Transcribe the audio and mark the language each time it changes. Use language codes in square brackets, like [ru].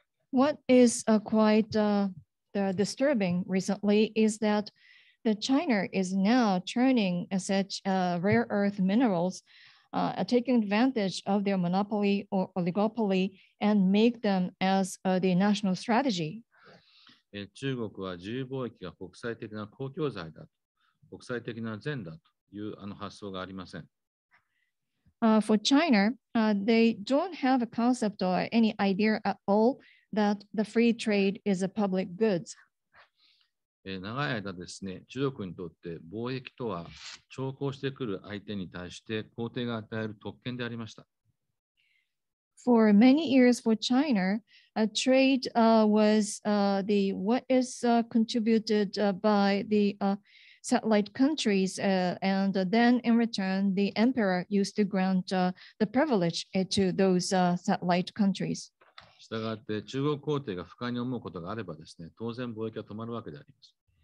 [en] What is quite disturbing recently is that China is now turning such rare earth minerals, taking advantage of their monopoly or oligopoly and make them as the national strategy. [ja] 中国は自由貿易が国際的な公共財だ、国際的な善だという発想がありません。 [en] For China, they don't have a concept or any idea at all that the free trade is a public goods. [ja] 長い間ですね、中国にとって貿易とは徴工してくる相手に対して皇帝が与える特権でありました。 [en] for many years for China, trade was what is contributed by the satellite countries, and then in return, the emperor used to grant the privilege to those satellite countries. [ja] したがって中国皇帝が不快に思うことがあればですね、当然貿易は止まるわけであります。